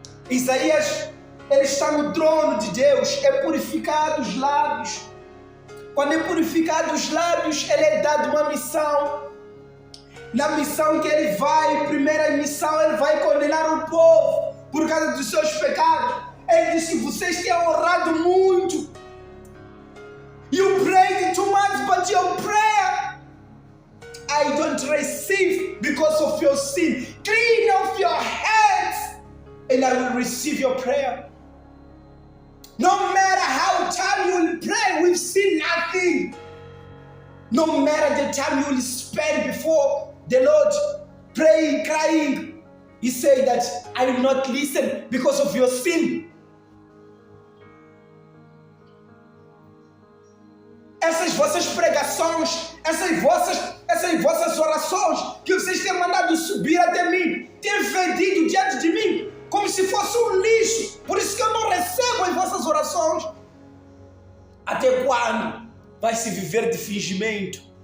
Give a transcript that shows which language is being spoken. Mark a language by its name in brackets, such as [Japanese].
[Portuguese] Isaías, ele está no trono de Deus, é purificado os lábios. Quando é purificado os lábios, ele é dado uma missão. Na missão que ele vai, primeira missão, ele vai condenar o povo por causa dos seus pecados. Ele disse: vocês têm orado muito. [English] You prayed too much, but your prayer I don't receive because of your sin. Clean off your hands and I will receive your prayer. No matter how time you will pray, we've seen nothing. No matter the time you will spend before the Lord, praying, crying, He said that I will not listen because of your sin. [Portuguese] Essas vossas pregações, essas vossas orações que vocês têm mandado subir até mim, têm fedido diante de mim como se fosse um lixo. Por isso que eu não recebo as vossas orações. Até quando vai se viver de fingimento?